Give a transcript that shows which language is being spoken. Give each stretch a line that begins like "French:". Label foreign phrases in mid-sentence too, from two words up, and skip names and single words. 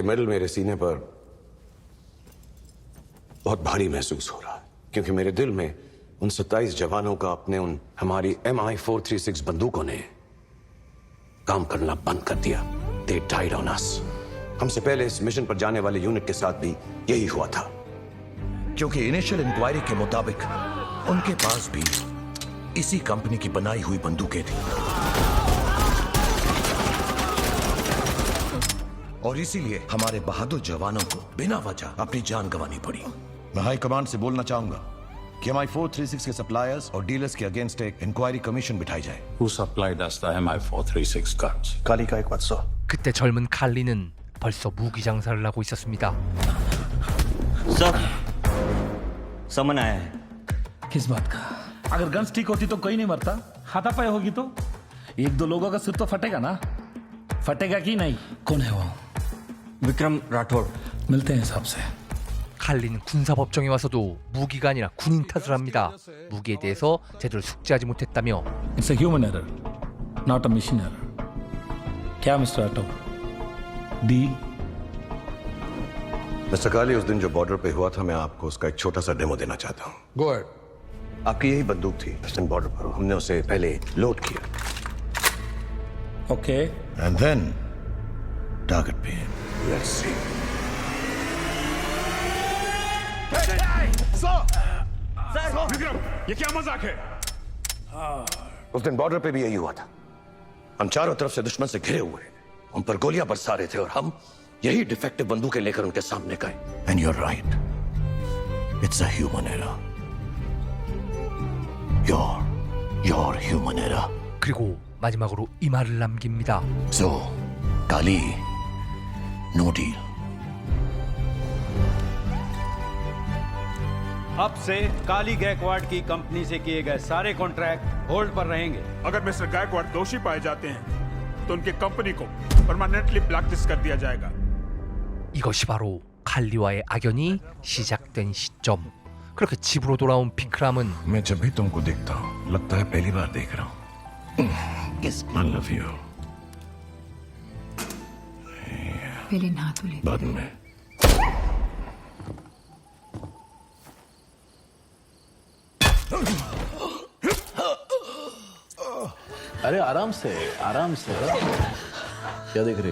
Hindi: आज ये मेडल मेरे सीने पर बहुत भारी महसूस हो रहा है, क्योंकि मेरे दिल में उन 27 जवानों का अपने उन हमारी MI436 बंदूकों ने काम करना बंद कर दिया।
English: They died on us.
Hindi: हमसे पहले इस मिशन पर जाने वाले यूनिट के साथ भी यही हुआ था, क्योंकि
English: initial inquiry
Hindi: के मुताबिक उनके पास भी इसी कंपनी की बनाई हुई बंदूकें थी, और इसीलिए हमारे बहादुर जवानों को बिना वजह अपनी जान गंवानी पड़ी। मैं हाई कमांड से बोलना चाहूंगा कि MI436 के सप्लायर्स और डीलर्स के अगेंस्ट एक
English: inquiry commission
Hindi: बिठाई जाए।
English: Who supplied us the MI436 guns?
Hindi: कालिका एक बात सर।
Korean: 그때 젊은 칼리는 벌써 무기 장사를 하고 있었습니다.
Hindi: सर, समन आया है। किस बात का? अगर गन्स ठीक होती तो कोई नहीं मरता। हाथापाई होगी तो एक दो लोगों का सिर तो फटेगा ना। फटेगा कि नहीं? कौन है वो? विक्रम राठौड़। मिलते हैं हिसाब से।
Korean: 칼리는 군사법정에 와서도 무기가 아니라 군인 탓을 합니다. 무기에 대해서 제대로 숙지하지 못했다며.
English: It's a human error, not a machine error.
Hindi: क्या मिस्टर राठौड़? डील? मिस्टर काली, उस दिन जो बॉर्डर पे हुआ था, मैं आपको उसका एक छोटा सा डेमो देना चाहता हूँ।
English: go ahead.
Hindi: आपकी यही बंदूक थी उस दिन बॉर्डर पर, हमने उसे पहले लोड किया। ओके।
English: and then target पे। let's see.
Hindi: विक्रम, ये क्या मजाक है? उस दिन बॉर्डर पे भी यही हुआ था। हम चारों तरफ से दुश्मन से घिरे हुए, उन पर गोलियां बरसा रहे थे, और हम यही डिफेक्टिव बंदूकें लेकर उनके सामने गए।
English: and you are right, it's a human error. your human error.
Korean: 그리고 마지막으로 이 말을 남깁니다.
English: So, काली, no deal.
Hindi: अब से काली गायकवाड़ की कंपनी से किए गए सारे कॉन्ट्रैक्ट होल्ड पर रहेंगे। अगर मिस्टर गायकवाड़ दोषी पाए जाते हैं तो उनकी कंपनी को
English: permanently blacklist
Hindi: कर दिया जाएगा।
Korean: 이것이 바로 칼리와의 악연이 시작된 시점. 그렇게 집으로 돌아온 비크람은
Hindi: मैं जब भी तुमको देखता हूँ लगता है पहली बार देख रहा हूँ।
English: I love you।
Hindi: पहले नहा तो ले। बाद में। अरे आराम से क्या देख रहे हो?